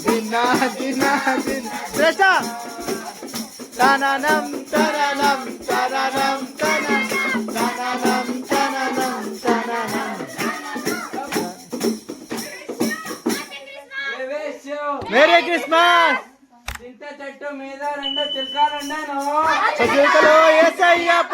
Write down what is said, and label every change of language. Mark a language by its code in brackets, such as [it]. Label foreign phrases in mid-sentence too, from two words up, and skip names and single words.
[en] ದಿನ ದಿನ ದಿನ ಶ್ರೇಷ್ಠ ತನನಂ ತನನಂ ತನನಂ ತನನಂ ತನನಂ ತನನಂ ತನನಂ. Merry Christmas. [te] చింత చెట్టు మీద రెండు చిలకలుండెను. చిలుకలు యేసయ్య